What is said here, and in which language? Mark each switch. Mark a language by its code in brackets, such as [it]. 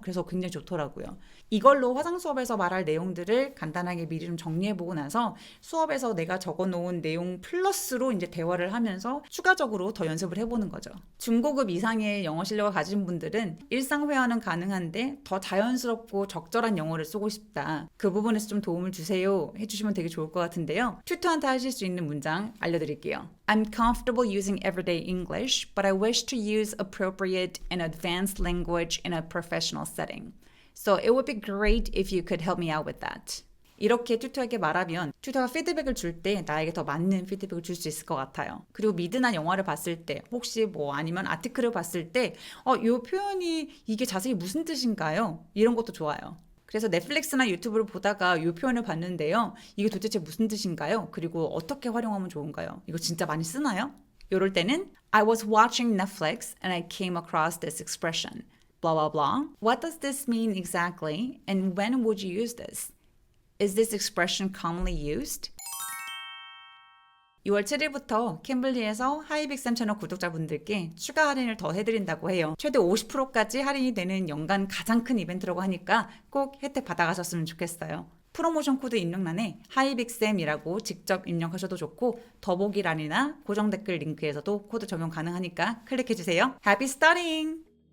[ko] 그래서 굉장히 좋더라고요. 이걸로 화상 수업에서 말할 내용들을 간단하게 미리 좀 정리해보고 나서 수업에서 내가 적어놓은 내용 플러스로 이제 대화를 하면서 추가적으로 더 연습을 해보는 거죠. 중고급 이상의 영어 실력을 가진 분들은 일상 회화는 가능한데 더 자연스럽고 적절한 영어를 쓰고 싶다. 그 부분에서 좀 도움을 주세요 해주시면 되게 좋을 것 같은데요. 튜터한테 하실 수 있는 문장 알려드릴게요. [en] I'm comfortable using everyday English, but I wish to use appropriate and advanced language in a professional setting. So it would be great if you could help me out with that. [ko] 이렇게 튜터에게 말하면 튜터가 피드백을 줄 때 나에게 더 맞는 피드백을 줄 수 있을 것 같아요. 그리고 미드나 영화를 봤을 때 혹시 아니면 아티클을 봤을 때 이 표현이 이게 자세히 무슨 뜻인가요? 이런 것도 좋아요. 그래서 넷플릭스나 유튜브를 보다가 이 표현을 봤는데요. 이게 도대체 무슨 뜻인가요? 그리고 어떻게 활용하면 좋은가요? 이거 진짜 많이 쓰나요? 이럴 때는 [en] I was watching Netflix and I came across this expression. Blah, blah, blah. What does this mean exactly? And when would you use this? Is this expression commonly used? [ko] 6월 7일부터 캠블리에서 하이빅쌤 채널 구독자분들께 추가 할인을 더 해드린다고 해요. 최대 50%까지 할인이 되는 연간 가장 큰 이벤트라고 하니까 꼭 혜택 받아가셨으면 좋겠어요. 프로모션 코드 입력란에 하이빅쌤이라고 직접 입력하셔도 좋고 더보기란이나 고정 댓글 링크에서도 코드 적용 가능하니까 클릭해주세요. [en] Happy studying!